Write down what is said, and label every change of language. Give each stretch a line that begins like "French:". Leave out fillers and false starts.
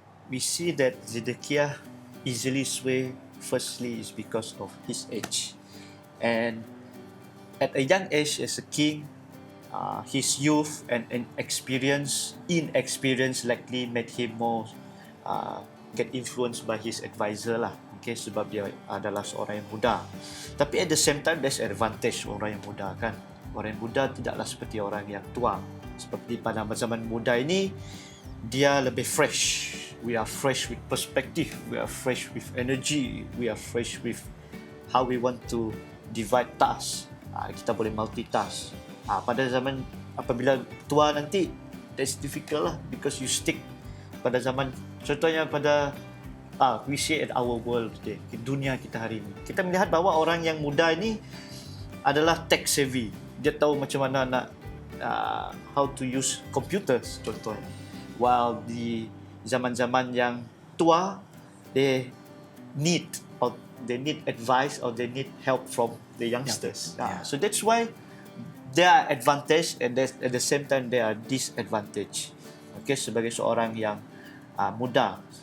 English: We see that Zedekiah easily sway. Firstly is because of his age, and at a young age as a king, his youth and inexperience likely made him more get influenced by his advisor lah.
Malay: Okay, sebab dia adalah seorang yang muda. Tapi
English: at the same time, there's advantage
Malay: orang yang muda kan. Orang yang muda tidaklah seperti orang yang tua. Seperti pada zaman muda ini, dia lebih fresh.
English: We are fresh with perspective. We are fresh with energy. We are fresh with how we want to divide tasks.
Malay: Kita boleh multitask. Pada zaman apabila tua nanti,
English: that's difficult lah because you stick
Malay: pada zaman. Contohnya pada
English: we see at our world today,
Malay: dunia kita hari ini. Kita melihat bahawa orang yang muda ini adalah tech savvy. Dia tahu macam mana nak
English: how to use computers
Malay: contohnya.
English: While
Malay: di zaman-zaman yang tua,
English: they need advice or they need help from the youngsters. So that's why there are advantage and at the same time there are disadvantage.
Malay: Okay, sebagai seorang yang muda.